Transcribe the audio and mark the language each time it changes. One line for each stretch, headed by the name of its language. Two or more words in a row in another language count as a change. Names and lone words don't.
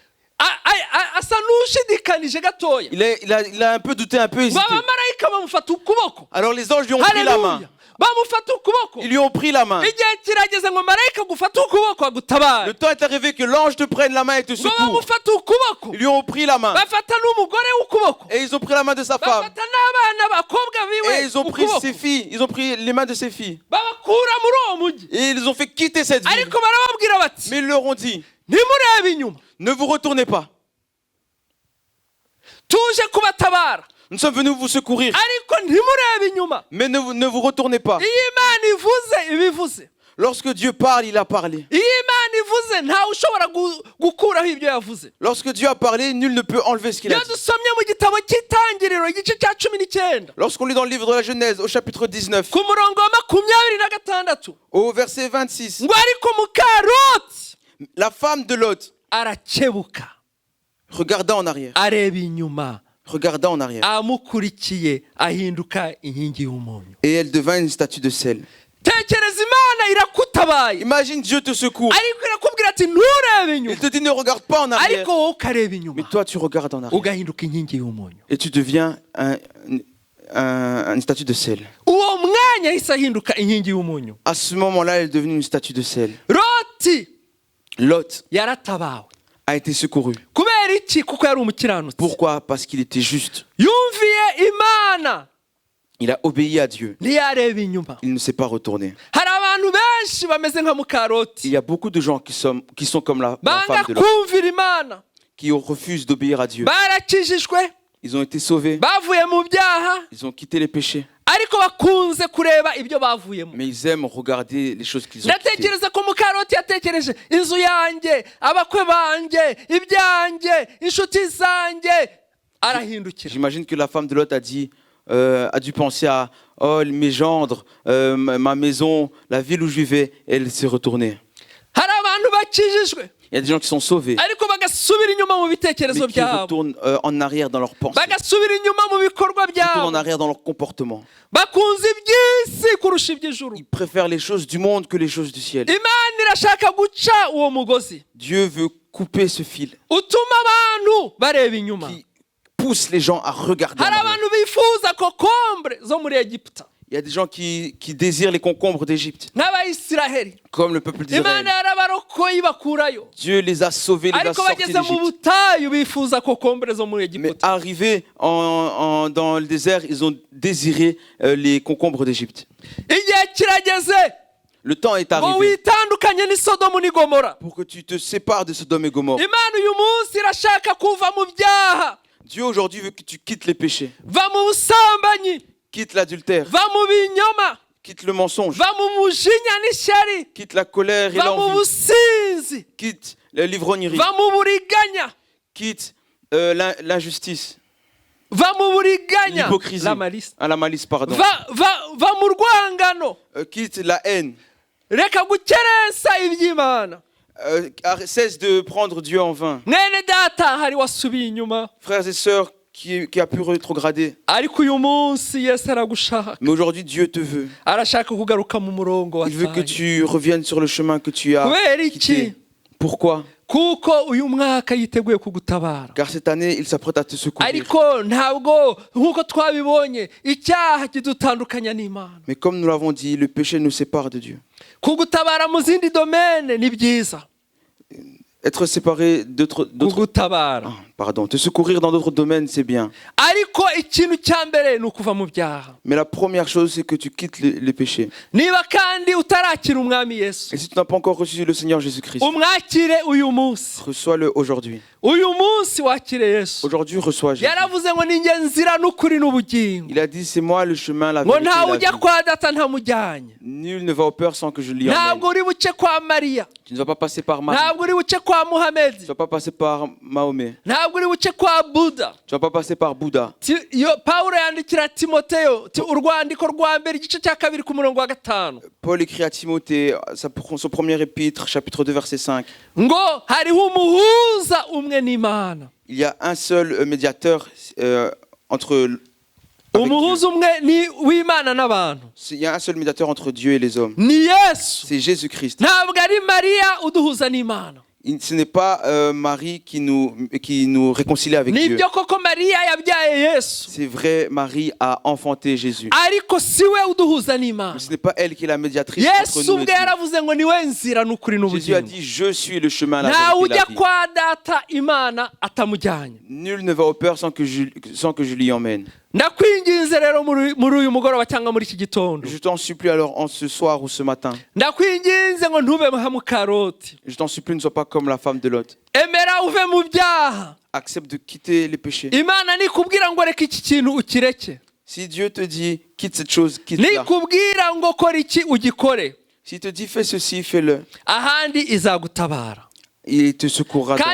Kinyarwanda: asa n'ushidikanije gatoya.
French: Il a un peu douté, un peu
Kinyarwanda: ngo
French: hésité.
Kinyarwanda: abamarayika bamufata ukuboko.
French: Alors les anges lui ont pris la main.
Kinyarwanda: Haleluya, bamufata ukuboko.
French: Ils lui ont pris la main.
Kinyarwanda: Igihe kirageze ngo marayika gufata ukuboko
French: Le
Kinyarwanda: agutabare,
French: temps est arrivé que l'ange te prenne la main et te
Kinyarwanda: ngo
French: secoue.
Kinyarwanda: bamufata ukuboko,
French: Ils lui ont pris la main.
Kinyarwanda: bafata n'umugore w'ukuboko,
French: Et ils ont pris la main de sa femme.
Kinyarwanda: bafata n'abana b'abakobwa
French: Et
Kinyarwanda: biwe
French: ils ont pris
Kinyarwanda: ukuboko,
French: ses filles. Ils ont pris les mains de ses filles.
Kinyarwanda: babakura muri uwo mujyi.
French: Et ils les ont fait quitter cette ville.
Kinyarwanda: Ariko barababwira bati
French: Mais ils leur ont dit,
Kinyarwanda: ntimurebe inyuma,
French: ne vous retournez pas.
Kinyarwanda: tuje kubatabara,
French: Nous sommes venus vous secourir.
Kinyarwanda: ariko ntimurebe inyuma.
French: Mais ne vous retournez pas.
Kinyarwanda: Iyo Imana ivuze ibivuze,
French: Lorsque Dieu parle, il a parlé.
Kinyarwanda: iyo Imana ivuze ntawe ushobora gukuraho ibyo yavuze.
French: Lorsque Dieu a parlé, nul ne peut enlever ce qu'il a
Kinyarwanda: Iyo
French: dit.
Kinyarwanda: dusomye mu gitabo cy'Itangiriro igice cya 19
French: Lorsqu'on lit dans le livre de la Genèse, au chapitre 19,
Kinyarwanda: ku murongo wa 26,
French: au verset 26,
Kinyarwanda: ngo ariko muka Loti
French: la femme de Lot
Kinyarwanda: arakebuka,
French: regarda en arrière.
Kinyarwanda: areba inyuma,
French: Regarda en arrière.
Kinyarwanda: amukurikiye ahinduka inkingi y'umunyu.
French: Et elle devint une statue de sel.
Kinyarwanda: Tekereza, Imana irakutabaye,
French: Imagine Dieu te secourt.
Kinyarwanda: ariko irakubwira ati nturebe
French: Il
Kinyarwanda: inyuma,
French: te dit ne regarde pas en arrière.
Kinyarwanda: ariko wowe ukareba
French: Mais
Kinyarwanda: inyuma
French: toi tu regardes en arrière.
Kinyarwanda: ugahinduka inkingi y'umunyu.
French: Et tu deviens une statue de sel.
Kinyarwanda: Uwo mwanya yahise ahinduka inkingi y'umunyu.
French: À ce moment-là, elle est devenue une statue de sel.
Kinyarwanda: Loti
French: Lot
Kinyarwanda: yaratabawe.
French: a été secouru.
Kinyarwanda: Kubera iki? Kuko yari umukiranutsi.
French: Pourquoi? Parce qu'il était juste.
Kinyarwanda: Yumviye Imana,
French: Il a obéi à Dieu.
Kinyarwanda: ntiyareba inyuma.
French: Il ne s'est pas retourné.
Kinyarwanda: Hari abantu benshi bameze nka muka
French: Il
Kinyarwanda: Loti,
French: y a beaucoup de gens qui sont comme la
Kinyarwanda: banga
French: femme de Lot,
Kinyarwanda: kumvira Imana,
French: qui refusent d'obéir à Dieu.
Kinyarwanda: barakijijwe,
French: Ils ont été sauvés.
Kinyarwanda: bavuye mu byaha,
French: Ils ont quitté les péchés.
Kinyarwanda: ariko bakunze kureba ibyo bavuyemo.
French: Mais ils aiment regarder les choses qu'ils ont quittées.
Kinyarwanda: Ndatekereza ko muka Loti yatekereje inzu yanjye, abakwe banjye, ibyanjye, inshuti zanjye, arahindukira.
French: J'imagine que la femme de Lot a dû penser à mes gendres, ma maison, la ville où je vivais. Et elle s'est retournée.
Kinyarwanda: Hari abantu bakijijwe,
French: Il y a des gens qui sont sauvés,
Kinyarwanda: ariko bagasubira inyuma mu bitekerezo
French: mais qui
Kinyarwanda: byabo,
French: retournent en arrière dans leurs pensées,
Kinyarwanda: bagasubira inyuma mu bikorwa
French: qui retournent en
Kinyarwanda: byabo,
French: arrière dans leur comportement.
Kinyarwanda: bakunze iby'isi kurusha iby'ijuru.
French: Ils préfèrent les choses du monde que les choses du ciel.
Kinyarwanda: Imana irashaka guca uwo mugozi
French: Dieu veut couper ce fil
Kinyarwanda: utuma abantu bareba inyuma,
French: qui pousse les gens à regarder en
Kinyarwanda: hari
French: arrière.
Kinyarwanda: abantu bifuza kokombure zo muri Egiputa
French: Il y a des gens qui désirent les concombres d'Égypte,
Kinyarwanda: nk'abayisiraheli.
French: comme le peuple d'Israël.
Kinyarwanda: Imana yarabarokoye ibakurayo,
French: Dieu les a sauvés, les a
Kinyarwanda: ariko
French: sortis
Kinyarwanda: bageze mu
French: d'Égypte.
Kinyarwanda: butayu bifuza kokombure zo muri
French: Mais
Kinyarwanda: Egiputa.
French: arrivés dans le désert, ils ont désiré les concombres d'Égypte.
Kinyarwanda: Igihe kirageze
French: Le temps est
Kinyarwanda: ngo
French: arrivé
Kinyarwanda: witandukanye ni Sodomu ni Gomora.
French: pour que tu te sépares de Sodome et Gomorrhe.
Kinyarwanda: Imana uyu munsi irashaka kuva mu byaha,
French: Dieu aujourd'hui veut que tu quittes les péchés,
Kinyarwanda: va mu busambanyi,
French: quitte l'adultère,
Kinyarwanda: va mu binyoma,
French: quitte le mensonge,
Kinyarwanda: va mu mujinya n'ishyari,
French: quitte la colère et
Kinyarwanda: va mu
French: l'envie,
Kinyarwanda: businzi,
French: quitte l'ivrognerie,
Kinyarwanda: va mu buriganya,
French: quitte l'injustice,
Kinyarwanda: va mu buriganya,
French: l'hypocrisie, la malice, la malice, pardon.
Kinyarwanda: va mu rwangano,
French: Quitte la haine.
Kinyarwanda: reka gukerensa iby'Imana.
French: Cesse de prendre Dieu en vain.
Kinyarwanda: Mwene data hari wasubiye inyuma,
French: Frères et sœurs qui a pu rétrograder.
Kinyarwanda: ariko uyu munsi Yesu aragushaka,
French: Mais aujourd'hui, Dieu te veut.
Kinyarwanda: arashaka kugaruka mu murongo
French: Il veut que
Kinyarwanda: wataye.
French: tu reviennes sur le chemin que tu as
Kinyarwanda: Kubera iki?
French: quitté. Pourquoi?
Kinyarwanda: Kuko uyu mwaka yiteguye kugutabara,
French: Car cette année, il s'apprête à te secourir.
Kinyarwanda: ariko ntabwo nk'uko twabibonye icyaha kidutandukanya n'Imana.
French: Mais comme nous l'avons dit, le péché nous sépare de Dieu.
Kinyarwanda: Kugutabara mu zindi domene ni byiza,
French: Être séparé d'autres...
Kinyarwanda: kugutabara,
French: Pardon, te secourir dans d'autres domaines, c'est bien.
Kinyarwanda: ariko ikintu cya mbere ni ukuva mu byaha.
French: Mais la première chose, c'est que tu quittes les péchés.
Kinyarwanda: Niba kandi utarakira umwami Yesu,
French: Et si tu n'as pas encore reçu le Seigneur Jésus-Christ,
Kinyarwanda: umwakire uyu munsi.
French: reçois-le aujourd'hui.
Kinyarwanda: Uyu munsi wakire Yesu.
French: Aujourd'hui, reçois Jésus.
Kinyarwanda: Yaravuze ngo ni njye nzira n'ukuri n'ubugingo,
French: Il a dit, c'est moi le chemin, la
Kinyarwanda: ngo
French: vérité
Kinyarwanda: ntawe
French: et la
Kinyarwanda: ujya
French: vie.
Kinyarwanda: kwa data ntamujyanye.
French: Nul ne va au Père sans que je l'y
Kinyarwanda: Ntabwo
French: emmène.
Kinyarwanda: uri buce kwa Mariya,
French: Tu ne vas pas passer par Marie.
Kinyarwanda: ntabwo uri buce kwa
French: Tu ne
Kinyarwanda: Muhamedi,
French: vas pas passer par Mahomet.
Kinyarwanda: ntabwo uri buce kwa Buda.
French: Tu ne vas pas passer par Bouddha.
Kinyarwanda: Pawulo yandikira Timoteyo urwandiko rwa mbere igice cya kabiri ku murongo wa 5
French: Paul écrit à Timothée, son premier épître, chapitre 2, verset 5.
Kinyarwanda: ngo hariho umuhuza umwe n'Imana.
French: Il y a un seul médiateur entre... avec
Kinyarwanda: Umuhuza
French: Dieu.
Kinyarwanda: umwe ni w'Imana n'abantu,
French: Il y a un seul médiateur entre Dieu et les hommes.
Kinyarwanda: ni Yesu.
French: C'est Jésus-Christ.
Kinyarwanda: Ntabwo ari Mariya uduhuza n'Imana.
French: Ce n'est pas Marie qui nous réconcilie avec Dieu.
Kinyarwanda: Nibyo koko Mariya yabyaye Yesu,
French: C'est vrai, Marie a enfanté Jésus.
Kinyarwanda: ariko si we uduhuza n'Imana.
French: Mais ce n'est pas elle qui est la médiatrice entre
Kinyarwanda: Yesu
French: nous et
Kinyarwanda: ubwe
French: Dieu.
Kinyarwanda: yaravuze ngo ni we nzira n'ukuri
French: Jésus a
Kinyarwanda: n'ubugingo,
French: dit, je suis le chemin, la
Kinyarwanda: ntawe
French: vérité et
Kinyarwanda: ujya
French: la vie.
Kinyarwanda: kwa data Imana atamujyanye.
French: Nul ne va au Père sans que je l'y emmène.
Kinyarwanda: Ndakwinginze rero muri uyu mugoroba cyangwa muri iki gitondo,
French: Je t'en supplie alors en ce soir ou ce matin.
Kinyarwanda: ndakwinginze ngo ntube nka Mukaroti,
French: Je t'en supplie, ne sois pas comme la femme de Lot.
Kinyarwanda: emera uve mu byaha.
French: Accepte de quitter les péchés.
Kinyarwanda: Imana nikubwira ngo reka iki kintu ukireke,
French: Si Dieu te dit, quitte cette chose, quitte-la.
Kinyarwanda: nikubwira ngo kora iki ugikore,
French: S'il te dit, fais ceci, fais-le.
Kinyarwanda: ahandi izagutabara.
French: Il te secourra dans